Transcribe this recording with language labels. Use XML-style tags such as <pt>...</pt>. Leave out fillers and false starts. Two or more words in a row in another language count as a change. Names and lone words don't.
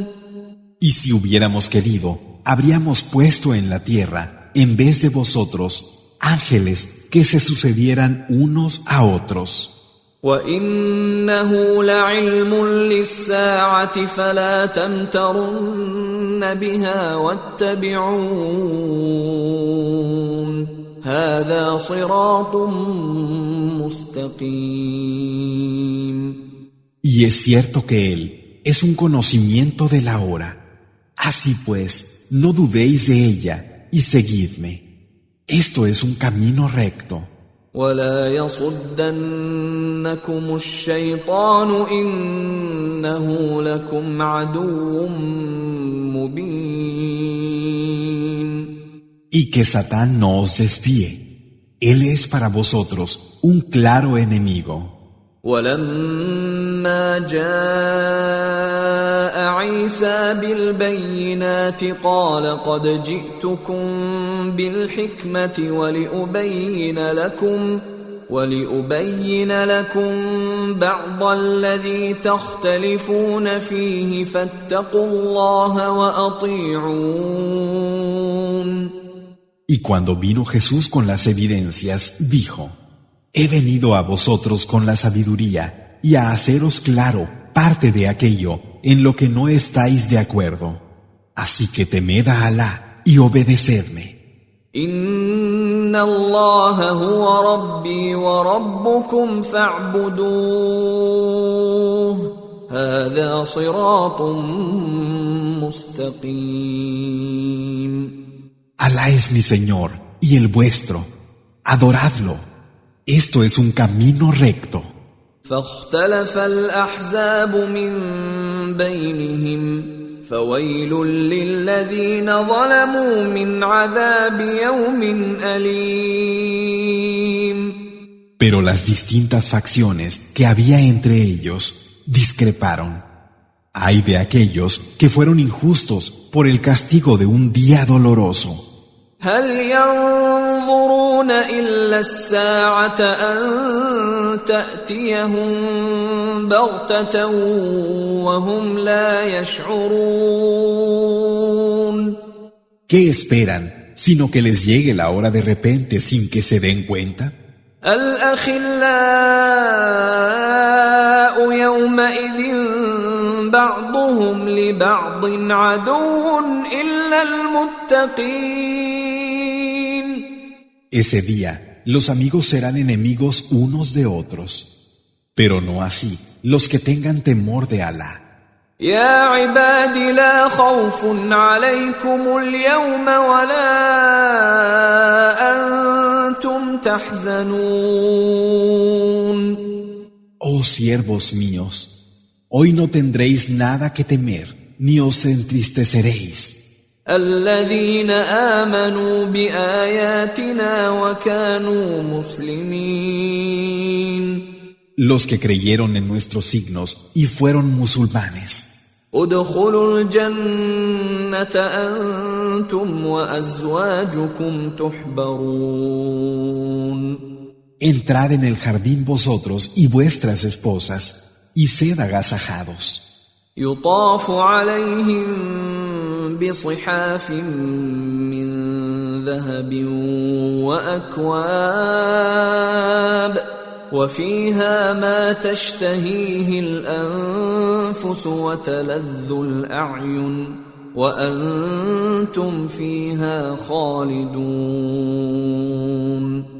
<es>Y si hubiéramos querido, habríamos puesto en la tierra, en vez de vosotros, ángeles que se sucedieran unos a otros.</es> <ar>وإنه لعلم للساعة فلا تمترن بها واتبعون هذا صراط مستقيم.</ar> <es>Y es cierto que él es un conocimiento de la hora. Así pues, no dudéis de ella y seguidme. Esto es un camino recto.</es> <ar>ولا يصدنكم الشيطان إنه لكم عدو مبين.</ar> <es>Y que Satán no os desvíe. Él es para vosotros un claro enemigo.</es> <ar>ولما جاء عيسى بالبينات قال قد جئتكم بالحكمة ولأبين لكم بعض الذي تختلفون فيه فاتقوا الله وأطيعون.</ar> <es>Y cuando vino Jesús con las evidencias, dijo: He venido a vosotros con la sabiduría y a haceros claro parte de aquello en lo que no estáis de acuerdo. Así que temed a Alá y obedecedme.</es> <ar>إن الله هو ربي وربكم فاعبدوه. هذا صراط مستقيم.</ar> <es>Alá es mi Señor y el vuestro. Adoradlo. Esto es un camino recto.</es> <ar>فاختلف الأحزاب من بينهم فويل للذين ظلموا من عذاب يوم أليم.</ar> <es>Pero las distintas facciones que había entre ellos discreparon. Ay de aquellos que fueron injustos por el castigo de un día doloroso.</es> <ar>هل ينظرون إلا الساعة أن تأتيهم بغتة وهم لا يشعرون.</ar> <es>¿Qué esperan sino que les llegue la hora de repente sin que se den cuenta?</es> <ar>الأخلاء يومئذ بعضهم لبعض عدو إلا المتقين.</ar> <es>Ese día, los amigos serán enemigos unos de otros, pero no así los que tengan temor de Alá.</es> <ar>يا عباد لا خوف عليكم اليوم ولا أنتم تحزنون.</ar> <es>Oh siervos míos, hoy no tendréis nada que temer, ni os entristeceréis.</es> <ar>الذين آمنوا بآياتنا وكانوا مسلمين.</ar> <es>Los que creyeron en nuestros signos y fueron musulmanes.</es> <ar>ادخلوا الجنة أنتم وأزواجكم تحبرون.</ar> <es>Entrad en el jardín vosotros y vuestras esposas, y sed agasajados.</es> <ar>يطاف عليهم بصحاف من ذهب وأكواب وفيها ما تشتهيه الأنفس وتلذ الأعين وأنتم فيها خالدون.</ar>